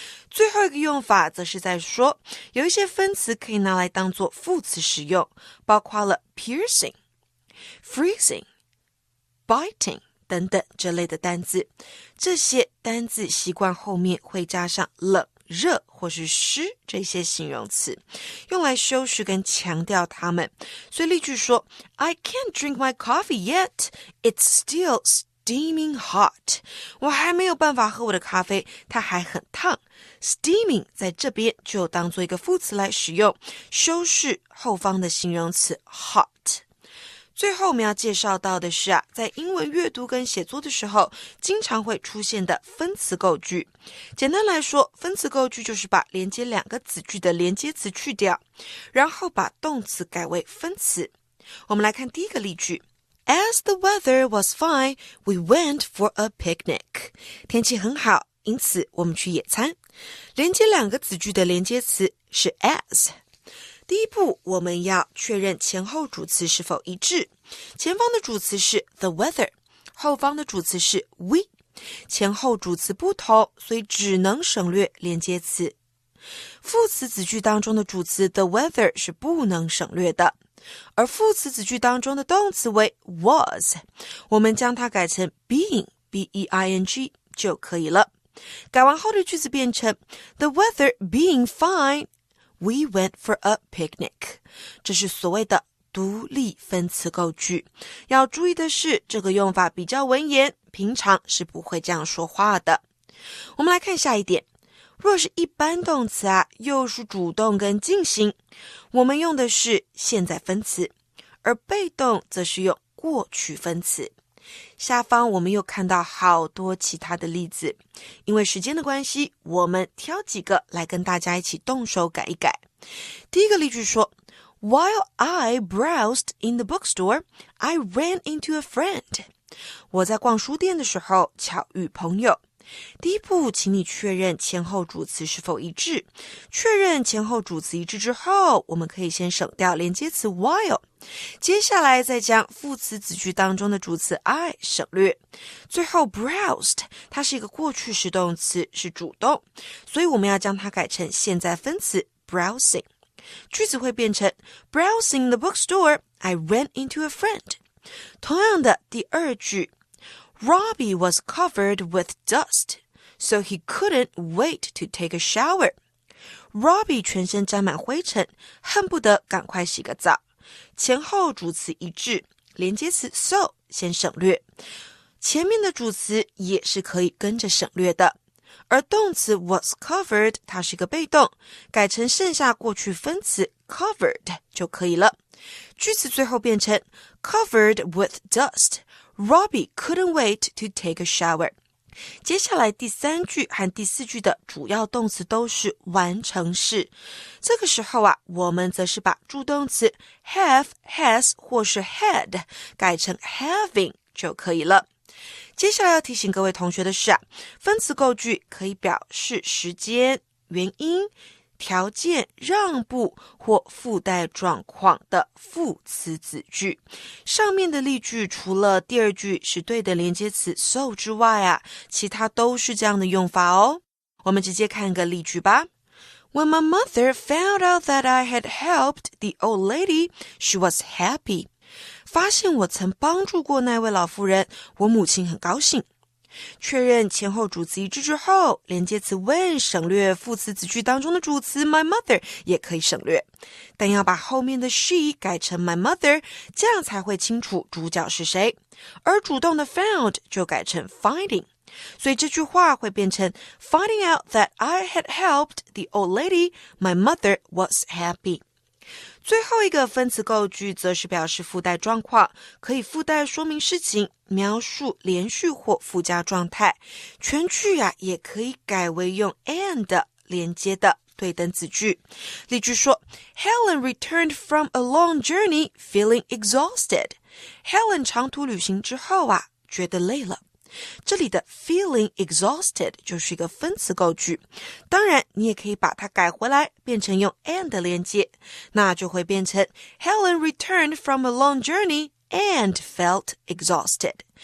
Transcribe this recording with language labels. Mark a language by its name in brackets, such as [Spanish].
[Chinese] 最后一个用法则是在说，有一些分词可以拿来当作副词使用，包括了 piercing, freezing, biting 等等这类的单字。这些单字习惯后面会加上冷、热或是湿这些形容词，用来修饰跟强调它们。所以例句说 [English] I can't drink my coffee yet, it's still steaming hot. [Chinese] 我还没有办法喝我的咖啡，它还很烫。Steaming 在这边就当做一个副词来使用，修饰后方的形容词 hot。最后我们要介绍到的是在英文阅读跟写作的时候经常会出现的分词构句。简单来说，分词构句就是把连接2个子句的连接词去掉，然后把动词改为分词。我们来看第一个例句。 [English] As the weather was fine, we went for a picnic. [Chinese] 天气很好，因此我们去野餐。连接2个子句的连接词是 as。第一步，我们要确认前后主词是否一致。前方的主词是 [English] the weather， [Chinese] 后方的主词是 we。前后主词不同，所以只能省略连接词。副词子句当中的主词 [English] the weather [Chinese] 是不能省略的，而副词子句当中的动词为 was， 我们将它改成 being B-E-I-N-G 就可以了。改完后的句子变成 [English] The weather being fine, we went for a picnic。 [Chinese] 这是所谓的独立分词构句。要注意的是，这个用法比较文言，平常是不会这样说话的。我们来看下一点，若是一般动词又是主动跟进行，我们用的是现在分词，而被动则是用过去分词。下方我们又看到好多其他的例子，因为时间的关系，我们挑几个来跟大家一起动手改一改。第一个例句说 [English] While I browsed in the bookstore, I ran into a friend. [Chinese] 我在逛书店的时候巧遇朋友。第一步，请你确认前后主词是否一致。确认前后主词一致之后，我们可以先省掉连接词 while， 接下来再将副词子句当中的主词 I 省略。最后 browsed 它是一个过去时动词，是主动，所以我们要将它改成现在分词 browsing。句子会变成 [English] Browsing the bookstore, I ran into a friend。 [Chinese] 同样的，第二句 [English] Robbie was covered with dust, so he couldn't wait to take a shower. [Chinese] Robbie 全身沾满灰尘，恨不得赶快洗个澡。前后主词一致，连接词 so 先省略，前面的主词也是可以跟着省略的。而动词 was covered 它是一个被动，改成剩下过去分词 covered 就可以了。句子最后变成 [English] covered with dust.Robbie couldn't wait to take a shower。 [Chinese] 接下来第三句和第四句的主要动词都是完成式，这个时候我们则是把助动词 have, has 或是 had 改成 having 就可以了。接下来要提醒各位同学的是分词构句可以表示时间、原因、条件、让步或附带状况的副词子句。上面的例句除了第二句是对的连接词 so 之外其他都是这样的用法哦。我们直接看个例句吧。 [English] When my mother found out that I had helped the old lady, she was happy. [Chinese] 发现我曾帮助过那位老妇人，我母亲很高兴。确认前后主词一致之后，连接词 when 省略，副词子句当中的主词 [English] my mother [Chinese] 也可以省略，但要把后面的 she 改成 my mother， 这样才会清楚主角是谁。而主动的 [English] found [Chinese] 就改成 [English] finding， [Chinese] 所以这句话会变成 [English] Finding out that I had helped the old lady, my mother was happy。 [Chinese] 最后一个分词构句则是表示附带状况，可以附带说明事情，描述连续或附加状态。全句也可以改为用 and 连接的对等子句。例句说 [English] Helen returned from a long journey feeling exhausted. [Chinese] Helen 长途旅行之后觉得累了。这里的 [English] feeling exhausted [Chinese] 就是一个分词构句，当然你也可以把它改回来变成用 and 连接，那就会变成 [English] Helen returned from a long journey and felt exhausted。